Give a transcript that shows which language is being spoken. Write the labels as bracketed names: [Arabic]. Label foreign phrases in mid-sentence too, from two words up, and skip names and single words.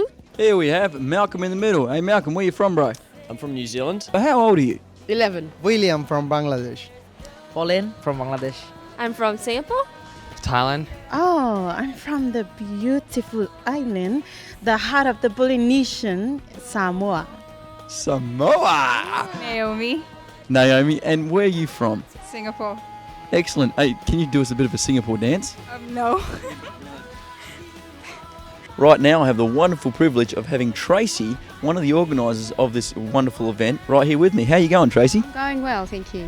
[English] Here we have Malcolm in the middle. Hey Malcolm, where you from, bro? I'm from New Zealand. How old are you? 11. William from Bangladesh. Pauline from Bangladesh. I'm from Singapore. Thailand. Oh, I'm from the beautiful island, the heart of the Polynesian, Samoa. Samoa! Naomi. Naomi, and where are you from? Singapore. Excellent. Hey, can you do us a bit of a Singapore dance? No. Right now I have the wonderful privilege of having Tracy, one of the organisers of this wonderful event, right here with me. How you going, Tracy? Going well, thank you.